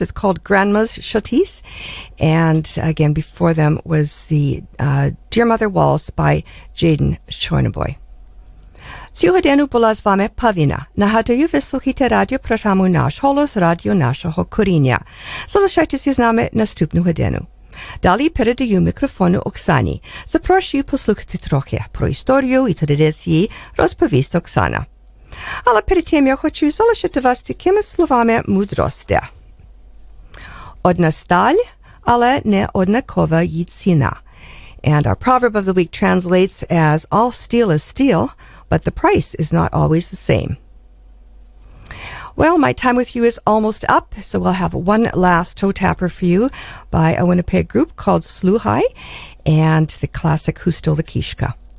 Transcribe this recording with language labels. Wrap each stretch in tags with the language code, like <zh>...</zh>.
<en>It's called Grandma's Shotis. And again, before them was the Dear Mother Waltz by Jaden Chornaboy.</en> <uk>Цю годину була з вами Павліна. Нагадую, ви слухаєте радіопрограму «Наш Холос», радіо нашого коріння. Залишайтеся з нами наступну годину. Далі передаю мікрофону Оксані. Запрошую послухати трохи про історію і традиції, розповість Оксана. Але перед тим я хочу залишити вас такими словами мудрості. Одна сталь, але не однакова її ціна.</uk> <en>And our proverb of the week translates as, all steel is steel, but the price is not always the same. Well, my time with you is almost up, so we'll have one last toe tapper for you by a Winnipeg group called Sluhai and the classic Who Stole the Kishka.</en>